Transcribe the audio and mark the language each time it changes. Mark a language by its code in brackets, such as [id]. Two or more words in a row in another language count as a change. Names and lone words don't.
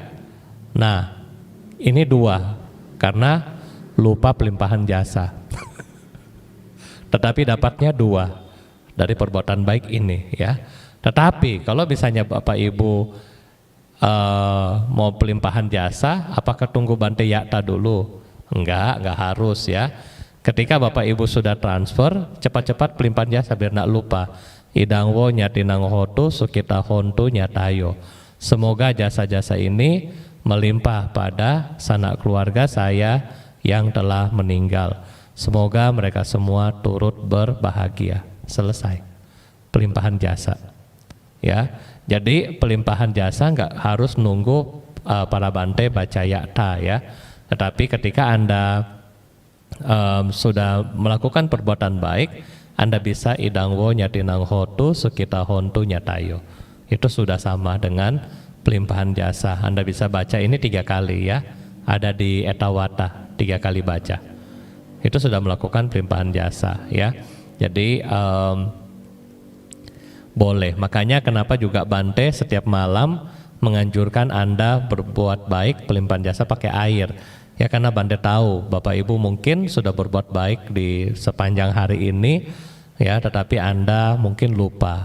[id] Nah ini dua, karena lupa pelimpahan jasa tetapi dapatnya dua dari perbuatan baik ini ya. Tetapi kalau misalnya Bapak Ibu mau pelimpahan jasa, apakah tunggu Bante Yakta dulu? Enggak harus ya. Ketika Bapak Ibu sudah transfer, cepat-cepat pelimpahan jasa biar nak lupa. [pi] Idangwo nyatinang hotu sukita hontu nyatayo. [id] Semoga jasa-jasa ini melimpah pada sanak keluarga saya yang telah meninggal. Semoga mereka semua turut berbahagia. Selesai pelimpahan jasa ya. Jadi pelimpahan jasa nggak harus nunggu para Bante baca Yakta ya. Tetapi ketika Anda sudah melakukan perbuatan baik, Anda bisa [pi] idangwo nyatinang hotu sukita hontu nyatayo. [id] Itu sudah sama dengan pelimpahan jasa. Anda bisa baca ini 3 kali ya, ada di Etawata 3 kali baca. Itu sudah melakukan pelimpahan jasa ya. Jadi boleh. Makanya kenapa juga Bante setiap malam menganjurkan Anda berbuat baik pelimpahan jasa pakai air ya, karena Bante tahu Bapak Ibu mungkin sudah berbuat baik di sepanjang hari ini ya, tetapi Anda mungkin lupa.